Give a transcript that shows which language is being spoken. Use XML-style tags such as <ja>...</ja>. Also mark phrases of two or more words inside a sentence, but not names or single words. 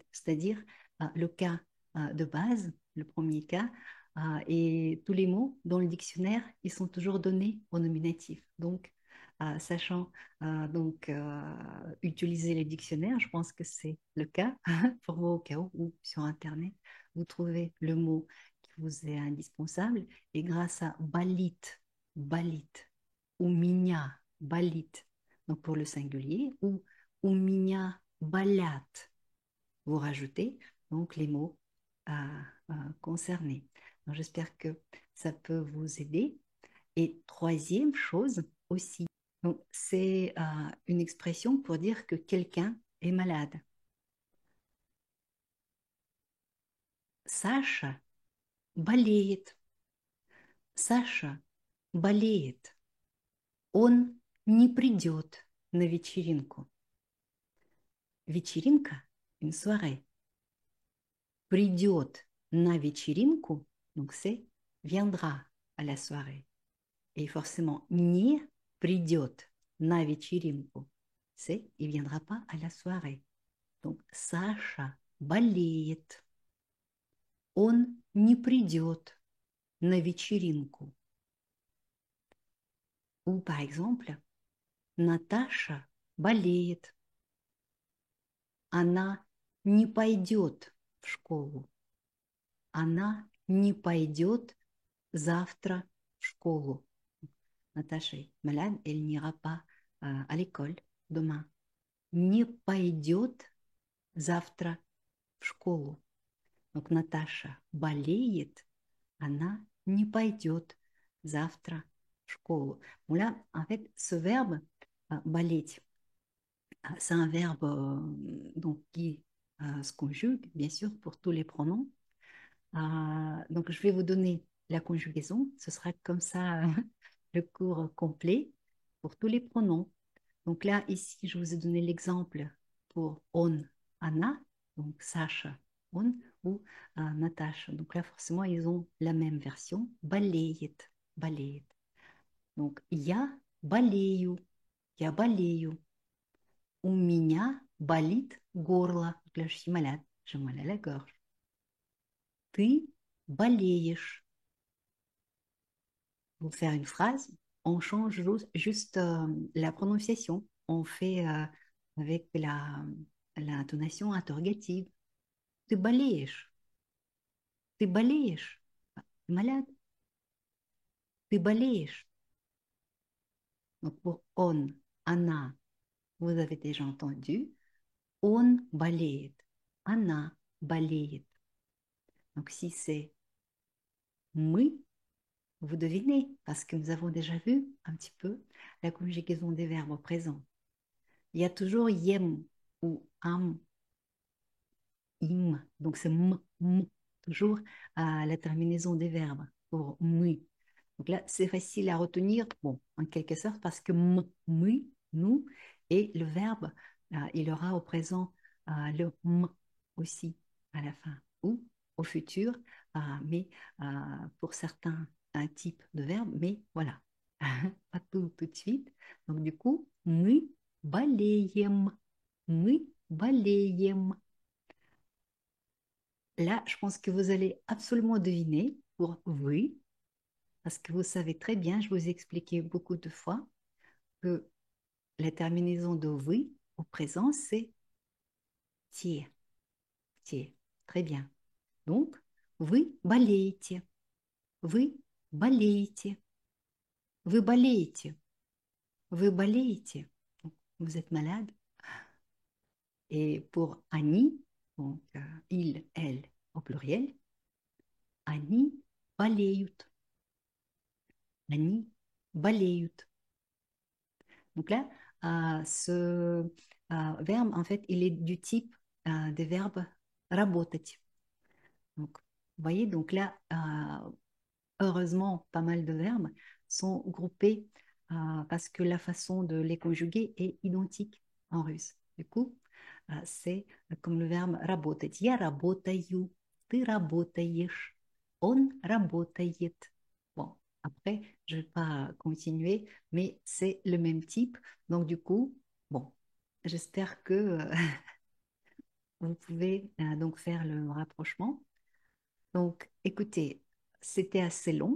<fr>C'est-à-dire le cas de base, le premier cas, et tous les mots dans le dictionnaire, ils sont toujours donnés au nominatif. Donc, sachant donc utiliser les dictionnaires, je pense que c'est le cas pour vous au cas où, ou sur Internet, vous trouvez le mot qui vous est indispensable et grâce à balit,</fr> <ru>у меня болит,</ru> <fr>donc pour le singulier, ou</fr> <ru>у меня болят,</ru> <fr>vous rajoutez donc les mots concernés. Donc, j'espère que ça peut vous aider. Et troisième chose aussi, donc, c'est une expression pour dire que quelqu'un est malade.</fr> <ru>Саша болеет. Саша болеет. Он не придет на вечеринку. Вечеринка,</ru> <fr>une soirée.</fr> <ru>Придет на вечеринку,</ru> <fr>donc c'est viendra à la soirée. Et forcément,</fr> <ru>не придет на вечеринку,</ru> <fr>c'est il viendra pas à la soirée. Donc,</fr> <ru>Саша болеет. Он не придет на вечеринку.</ru> <fr>Ou par exemple,</fr> <ru>Наташа болеет. Она не пойдет в школу. Она не пойдет завтра в школу.</ru> <fr>Наташа est malade, elle n'ira pas à l'école demain.</fr> <ru>Не пойдет завтра в школу. Donc Наташа болеет, она не пойдет завтра в школу.</ru> <fr>Bon, là, en fait, ce verbe болеть, c'est un verbe donc, qui se conjugue, bien sûr, pour tous les pronoms. Donc, je vais vous donner la conjugaison. Ce sera comme ça le cours complet pour tous les pronoms. Donc là, ici, je vous ai donné l'exemple pour on, Anna, donc Sacha, on ou Natasha. Donc là, forcément, ils ont la même version.</fr> <ru>Болеет, болеет. Donc, я болею, я болею. У меня болит горло.</ru> <fr>Donc là, je suis malade, j'ai mal à la gorge.</fr> <ru>Ты болеешь.</ru> <fr>Pour faire une phrase, on change juste la prononciation. On fait avec l'intonation interrogative.</fr> <ru>Ты болеешь. Ты болеешь.</ru> <fr>T'es malade.</fr> <ru>Ты болеешь.</ru> <fr>Donc pour on, она, vous avez déjà entendu.</fr> <ru>Он болеет. Она болеет.</ru> <fr>Donc si c'est мы, vous devinez, parce que nous avons déjà vu un petit peu la conjugaison des verbes au présent. Il y a toujours yem ou am, im, donc c'est toujours à la terminaison des verbes pour mu. Donc là, c'est facile à retenir, bon, en quelque sorte, parce que mu, nous, et le verbe, il aura au présent le aussi à la fin, ou au futur, mais pour certains types de verbes, mais voilà, pas tout de suite. Donc du coup,</fr> <ru>мы болеем, мы болеем.</ru> <fr>Là, je pense que vous allez absolument deviner pour oui, parce que vous savez très bien, je vous ai expliqué beaucoup de fois que la terminaison de oui au présent, c'est tie, tie. Très bien. Donc,</fr> <ru>вы болеете, вы болеете, вы болеете, вы болеете.</ru> <fr>Donc, vous êtes malade. Et pour Annie, donc il, elle au pluriel,</fr> <ru>Они болеют. Они болеют.</ru> <fr>Donc là, ce verbe, en fait, il est du type des verbes работать. Donc, vous voyez, donc là, heureusement, pas mal de verbes sont groupés parce que la façon de les conjuguer est identique en russe. Du coup, c'est comme le verbe работать.</fr> <ru>Я работаю, ты работаешь, он работает.</ru> <fr>Bon, après, je ne vais pas continuer, mais c'est le même type. Donc, du coup, bon, j'espère que vous pouvez donc faire le rapprochement. Donc, écoutez, c'était assez long.</fr>